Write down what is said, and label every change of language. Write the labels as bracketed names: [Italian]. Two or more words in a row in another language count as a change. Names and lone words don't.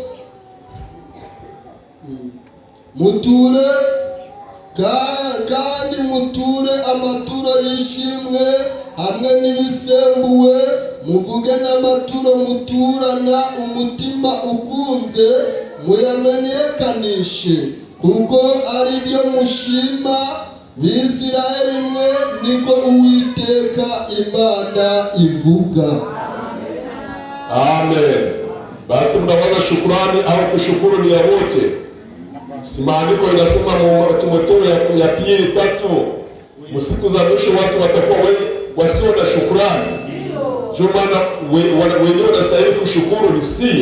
[Rundi] muture, kandi muture amaturo y'ishimwe hamwe n'ibisembuwe, muvuge n'amaturo muturana umutima ukunze, muyamenyekanishe, kuko ari byo mushima Bisirayeli mwe, niko Uwiteka Imana ivuga. Amen. [Swahili] Basi mnawaza shukrani au kushukuru ni ya wote. Si maandiko inasema mu Timotheo ya pili 3, msiku za mwisho watu watakuwa wasio na shukrani. Ndio maana wenyewe wanastahili kushukuru nisie.